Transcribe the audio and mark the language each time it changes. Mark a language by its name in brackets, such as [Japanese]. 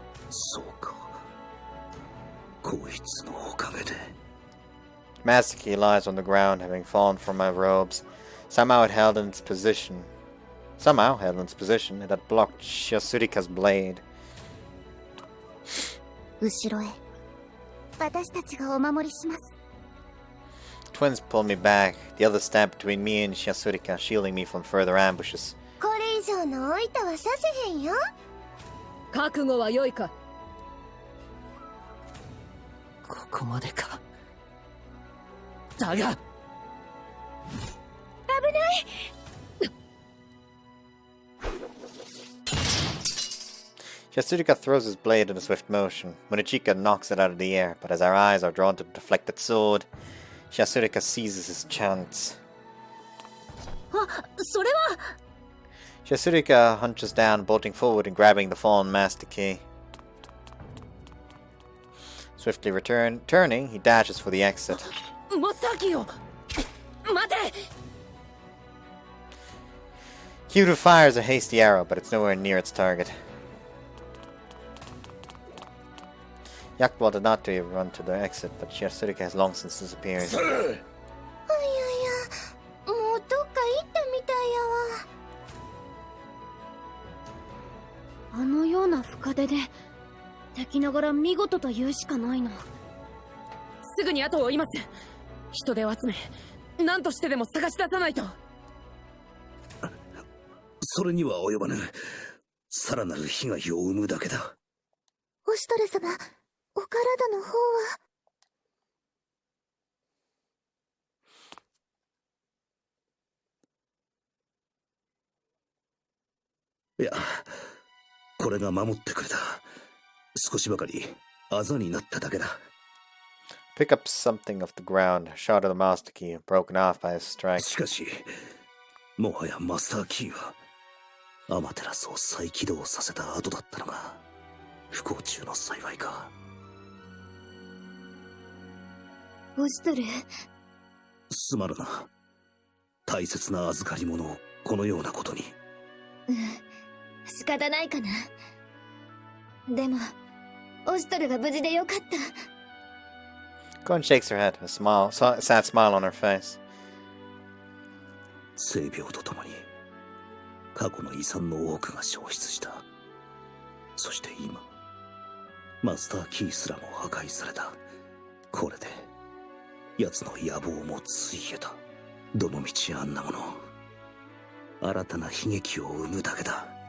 [Japanese] そうか。こいつのおかげで。 [English] Master key lies on the ground, having fallen from my robes. Somehow it held in its position. It had blocked Shiasurika's blade. [Japanese] 後ろへ。私たちがお守りします。 [English] Twins pulled me back. The others stand between me and Shiasurika, shielding me from further ambushes. [Japanese] これ以上のおいたはさせへんよ。覚悟は良いか。ここまでか。だが危ない。 [English] Shiasurika throws his blade in a swift motion. Munichika knocks it out of the air, but as our eyes are drawn to the deflected sword, Shiasurika seizes his chance. [Japanese] あ、それは [English] Shiasurika hunches down, bolting forward and grabbing the fallen master key. Swiftly turning, he dashes for the exit. [Japanese] マスターキーを待て。 [English] Kyuru fires a hasty arrow, but it's nowhere near its target. Yaktwal did not run to the exit, but Shiasurika has long since disappeared. [Japanese] いやいや、もうどっか行ったみたいやわ。あのような深手で敵ながら見事と言うしかないな。すぐに後を追います。人手を集め、何としてでも探し出さないと。それには及ばぬ。さらなる被害を生むだけだ。オシトレ様、お体の方は。いや、これが守ってくれた。少しばかりあざになっただけだ。 [English] Pick up something off the ground, shot of the master key, broken off by a strike. [Japanese] しかし、もはやマスターキーはアマテラスを再起動させた後だったのが不幸中の幸いか。オシトレ、すまぬな。大切な預かり物をこのようなことに。仕方ないかな。でも、オシトルが無事でよかった。 [English] Gon shakes her head, a sad smile on her face. [Japanese] 性病とともに過去の遺産の多くが消失した。そして今、マスターキーすらも破壊された。これで奴の野望もついえた。どの道あんなもの、新たな悲劇を生むだけだ。